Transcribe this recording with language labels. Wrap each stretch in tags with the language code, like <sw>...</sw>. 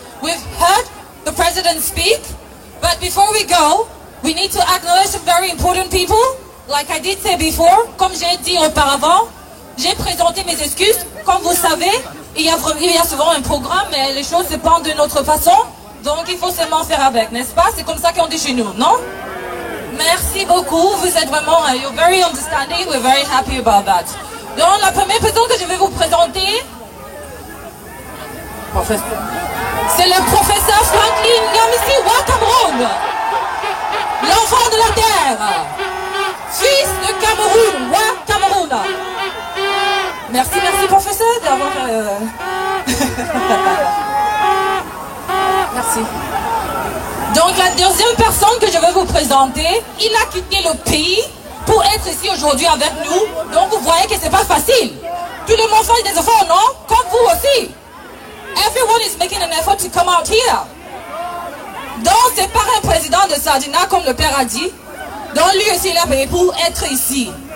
<en>We've heard the president speak. But before we go, we need to acknowledge some very important people. Like I did say before,</en> <fr>comme j'ai dit auparavant, j'ai présenté mes excuses. Comme vous savez, il y a souvent un programme, mais les choses se passent de notre façon. Donc il faut seulement faire avec, n'est-ce pas? C'est comme ça qu'on dit chez nous, non? Merci beaucoup. Vous êtes vraiment,</fr> <en>you're very understanding. We're very happy about that.</en> <fr>Donc la première personne que je vais vous présenter, c'est le professeur Franklin Nyamisi Wa Cameroun, l'enfant de la terre, fils de Cameroun, Wa Cameroun. Merci, merci professeur d'avoir... Merci. Donc la deuxième personne que je vais vous présenter, il a quitté le pays pour être ici aujourd'hui avec nous. Donc vous voyez que c'est pas facile. Tout le monde fait des efforts, non? Comme vous aussi.</fr> <en>Everyone is making an effort to come out here.</en> <fr>Donc c'est pas un président de Sardina comme le père a dit. Donc lui aussi il a payé pour être ici.</fr>